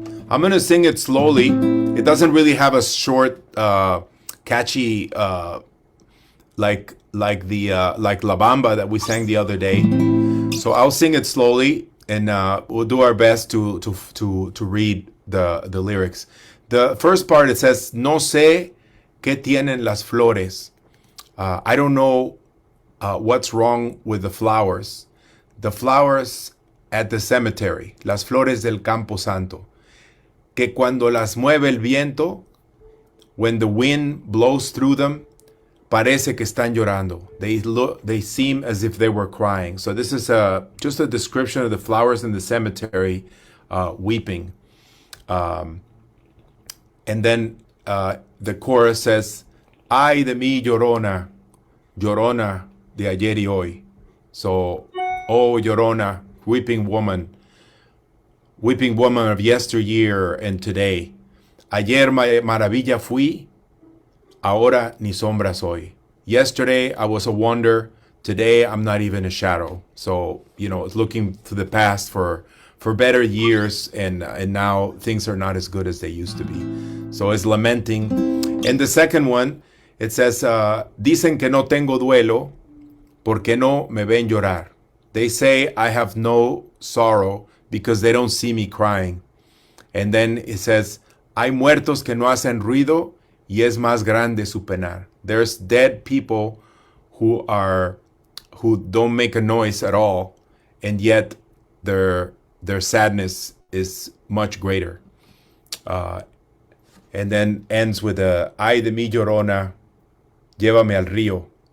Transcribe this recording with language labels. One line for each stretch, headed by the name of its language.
English: I'm going to sing it slowly. It doesn't really have a short, catchy, like La Bamba that we sang the other day. So I'll sing it slowly, and we'll do our best to read the lyrics. The first part, it says,
Spanish: No sé qué tienen las flores.
English: I don't know what's wrong with the flowers. The flowers at the cemetery,
Spanish: las flores del camposanto. Que cuando las mueve el viento,
English: when the wind blows through them,
Spanish: parece que están llorando.
English: They seem as if they were crying. So this is just a description of the flowers in the cemetery weeping. And then the chorus says,
Spanish: Ay de mí llorona, llorona de ayer y hoy.
English: So, oh Llorona, weeping woman, weeping woman of yesteryear and today.
Spanish: Ayer maravilla fui, ahora ni sombra soy.
English: Yesterday I was a wonder. Today I'm not even a shadow. So, it's looking to the past for better years, and now things are not as good as they used to be. So it's lamenting. And the second one, it says,
Spanish: Dicen que no tengo duelo, porque no me ven llorar.
English: They say I have no sorrow because they don't see me crying. And then it says,
Spanish: hay muertos que no hacen ruido, y es más grande su penar.
English: There's dead people who don't make a noise at all, and yet their sadness is much greater. And then ends with
Spanish: ay de mi llorona, llévame al río.